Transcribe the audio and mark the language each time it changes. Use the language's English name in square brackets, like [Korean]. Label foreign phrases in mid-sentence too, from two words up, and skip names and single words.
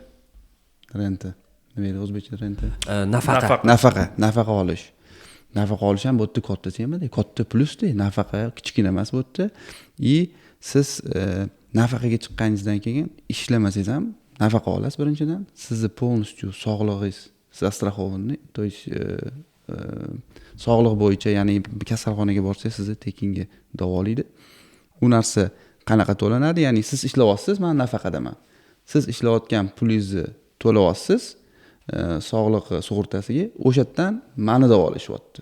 [Uzbek] Nima edi o'zbekcha renta? Nafaqa olish. Nafaqa olish ham bu yerda katta temada, katta plusda. Nafaqa kichkina emas bu yerda. Siz nafaqaga chiqqaningizdan keyin ishlamasangiz ham nafaqa olasiz birinchidan. Sizni полностью sog'lig'ingiz, [Russian] застрахованный, то есть [Uzbek] sog'liq bo'yicha, ya'ni kasalxonaga borsangiz sizni tekinga davolaydi. U narsa qanaqa to'lanadi? Ya'ni siz ishlayapsiz, men nafaqadaman. Siz ishlayotgan pulingizni to'layapsiz sog'liq sug'urtasiga, o'shadan meni davolashyapti.